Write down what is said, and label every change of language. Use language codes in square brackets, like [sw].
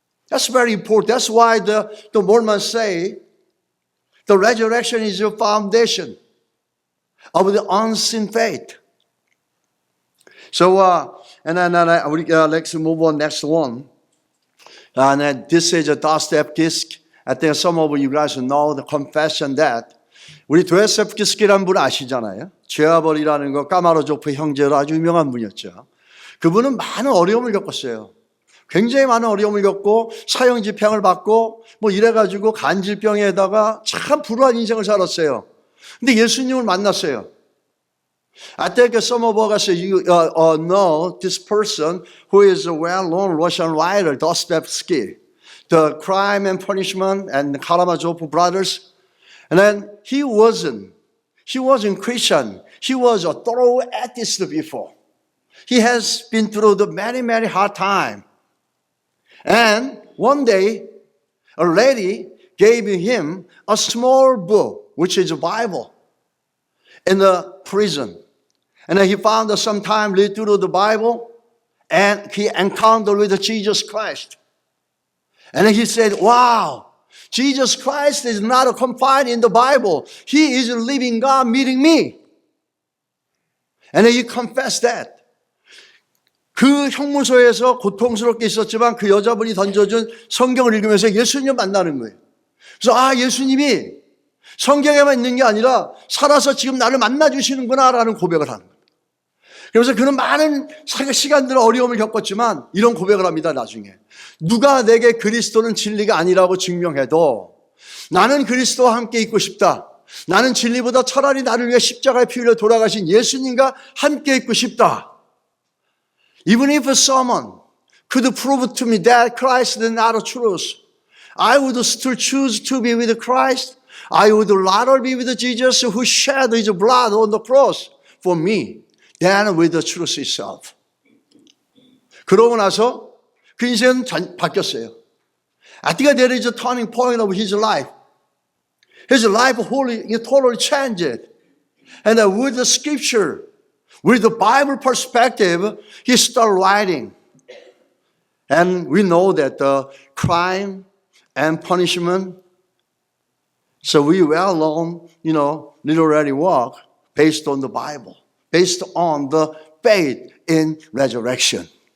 [en] That's very important. That's why the Mormons say the resurrection is your foundation of the unseen faith. So, let's move on next one. And this is a Dostoevsky. I think some of you guys know the confession that. [ko] 우리 도스토옙스키라는 분 아시잖아요. 죄와벌이라는 거 까마르조프 형제로 아주 유명한 분이었죠. 그분은 많은 어려움을 겪었어요. 굉장히 많은 어려움을 겪고 사형 집행을 받고 뭐 이래가지고 간질병에다가 참 불우한 인생을 살았어요. 근데 예수님을 만났어요. [en] I think some of us know this person who is a well-known Russian writer, Dostoevsky, The Crime and Punishment and the Karamazov Brothers. And then he wasn't Christian. He was a thorough atheist before. He has been through the many hard times. And one day, a lady gave him a small book, which is a Bible, in the prison. And then he found that sometime read through the Bible, and he encountered with Jesus Christ. And then he said, wow, Jesus Christ is not confined in the Bible. He is a living God meeting me. And then he confessed that. [ko] 그 형무소에서 고통스럽게 있었지만 그 여자분이 던져준 성경을 읽으면서 예수님 만나는 거예요. 그래서 예수님이 성경에만 있는 게 아니라 살아서 지금 나를 만나주시는구나라는 고백을 하는 거예요. 그래서 그는 많은 시간들 어려움을 겪었지만 이런 고백을 합니다. 나중에 누가 내게 그리스도는 진리가 아니라고 증명해도 나는 그리스도와 함께 있고 싶다. 나는 진리보다 차라리 나를 위해 십자가에 피 흘려 돌아가신 예수님과 함께 있고 싶다. [en] Even if someone could prove to me that Christ is not a truth, I would still choose to be with Christ I would rather be with Jesus who shed his blood on the cross for me than with the truth itself. [ko] 그러고 나서 그 인생은 바뀌었어요. [en] I think that is a turning point of his life. His life totally changed. And with the scripture, with the Bible perspective, he started writing. And we know that the crime and punishment, so we well known, literary work based on the Bible, based on the faith in resurrection.